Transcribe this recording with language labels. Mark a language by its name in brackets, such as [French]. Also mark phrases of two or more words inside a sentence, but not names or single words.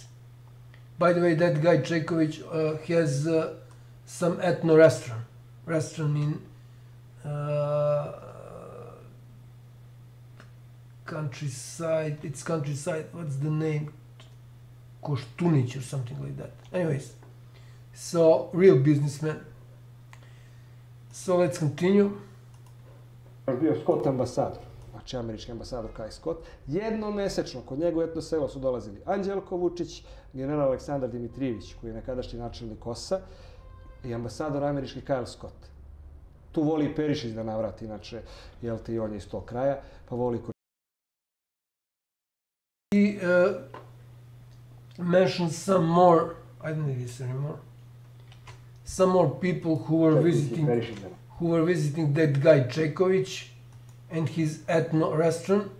[English] By the way, that guy Čeković has some ethno restaurant in countryside. It's countryside. What's the name? Koštunić or something like that. Anyways, so real businessman. So let's continue. [Serbian] Bio Scott ambasador, znači američki ambasador Kai Scott. Jednomesečno kod njega u etno selo su dolazili Anđelko Vučić, general Aleksandar Dimitrijević, koji je nekadašnji načelnik KOS-a, i ambasador američki Kyle Scott. Tu voli i Perišić da navrati, inače, jel te, i on je iz tog kraja, pa voli... [English] He mentioned some more, I don't need this anymore, some more people who were visiting that guy Čeković and his ethno restaurant.